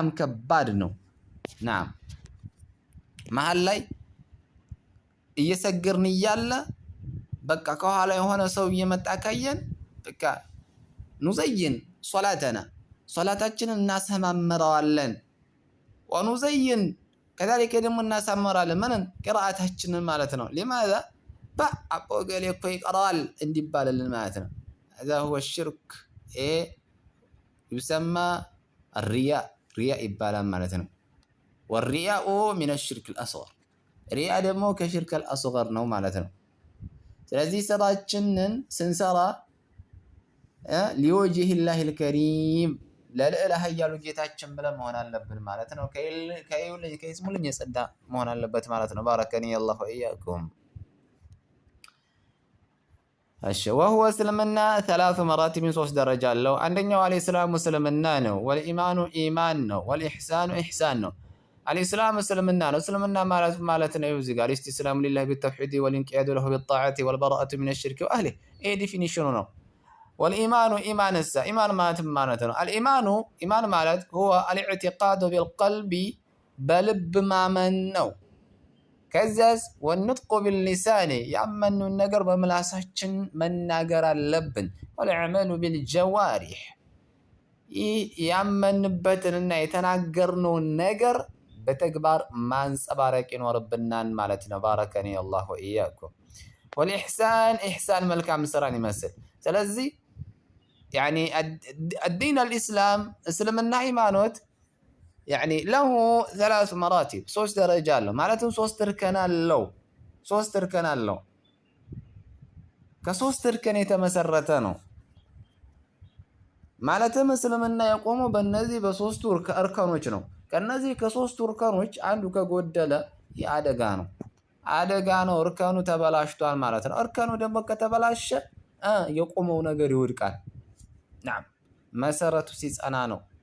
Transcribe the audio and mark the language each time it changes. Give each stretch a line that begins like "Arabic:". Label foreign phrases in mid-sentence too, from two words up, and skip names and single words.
Amharic: ከባድ ነው። ናም መሃል ላይ እየሰገርን እያለ በቃ ከኋላ የሆነ ሰው እየመጣ ካየን በቃ ኑዘይን ሶላታችንን እናሰማምረዋለን።
Arabic: ونزين كذلك
Amharic: ደግሞ እናሳምራለን ምንን ቅራአታችንን ማለት ነው። لماذا አቦ ገሌ እኮ ይቀራል እንዲባልልን ማለት ነው።
Arabic: هذا هو الشرك يسمى الرياء
Amharic: ይባላል ማለት ነው።
Arabic: والرياء من الشرك الأصغر
Amharic: ሪያ ደግሞ ከሽርክ አልአስገር ነው ማለት ነው። ስለዚህ ስራችንን ስንሰራ
Arabic: لوجه الله الكريم
Amharic: ለልዕለ ኃያሉ ጌታችን ብለን መሆን አለብን ማለት ነው። ከይስሙልኝ የጸዳ መሆን አለበት ማለት ነው።
Arabic: باركني الله وإياكم።
Amharic: እሺ ወሁወ እስልምና
Arabic: ثلاث مراتب
Amharic: ሶስት ደረጃ አለው። አንደኛው አልኢስላሙ እስልምና ነው። ወልኢማኑ ኢማን ነው። ወልኢሕሳኑ ኢሕሳን ነው።
Arabic: الإسلام اسلمنا
Amharic: ነው። እስልምና ማለት ነው እዚህ ጋር
Arabic: استسلام لله بالتوحيد والانقياد له بالطاعة والبراءة من الشرك وأهله
Amharic: ይሄ ዲፊኒሽኑ ነው።
Arabic: والإيمان إيمان
Amharic: ማለት ነው።
Arabic: الإيمان إيمان
Amharic: ማለት
Arabic: هو الاعتقاد بالقلب
Amharic: በልብ ማመን ነው። ከዛስ
Arabic: والنطق باللسان
Amharic: ያመኑ ነገር በምላሳችን መናገር አለብን።
Arabic: والعمل بالجوارح
Amharic: ያመንበትንና የተናገርነውን ነገር በተግባር ማንጸባረቅ ይኖርብናል ማለት ነው።
Arabic: باركني الله وإياكم። والإحسان إحسان
Amharic: መልካም ስራን ይመስል። ስለዚህ
Arabic: يعني الدين الإسلام
Amharic: እስልምና ሃይማኖት
Arabic: يعني له ثلاث مراتب
Amharic: ሶስት ደረጃ አለው ማለትም ሶስት እርከን አለው። ከሶስት እርከን የተመሰረተ ነው ማለትም እስልምና የቆመው በእነዚህ በሶስቱ እርከኖች ነው። ከነዚህ ከሶስቱ እርከኖች አንዱ ከጎደለ አደጋ ነው። እርከኑ ተበላሽቷል ማለት ነው። እርከኑ ደግሞ ከተበላሸ የቆመው ነገር ይወድቃል። ናም መሰረቱ ሲጸና ነው